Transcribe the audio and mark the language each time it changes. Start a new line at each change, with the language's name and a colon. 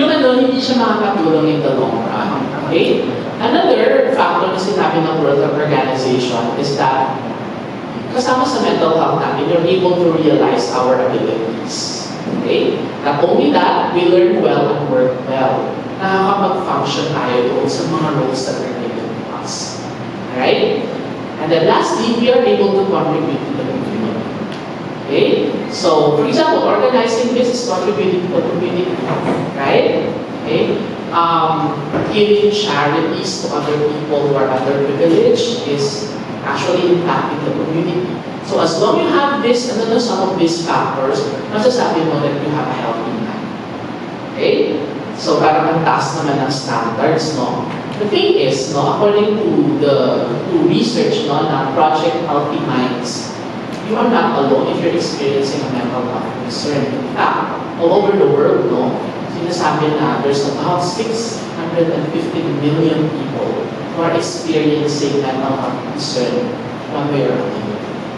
Filipino: So hindi siya makakatulong
English: in the long run. Okay? Another factor
Filipino: na sinabi ng
English: World Health Organization is that kasama sa mental health natin, you're able to realize our abilities. Okay? Not only that, we learn well and work well.
Filipino: Nakakapag-function tayo doon sa mga
English: roles that are given to us. Alright? And then lastly, we are able to contribute to the community. Okay? So, for example, organizing this is contributing to the community. Right? Okay? Giving charities to other people who are underprivileged is actually impacting the community. So as long you have this, some of these factors,
Filipino: masasabi mo
English: that you have a healthy mind. Okay?
Filipino: So parang ang taas naman ng standards, no?
English: The thing is, according to research, na Project Healthy Minds, you are not alone if you're experiencing a mental health concern. In fact, all over the world,
Filipino: sinasabi na
English: there's about 650 million people who are experiencing mental health concern one way or another.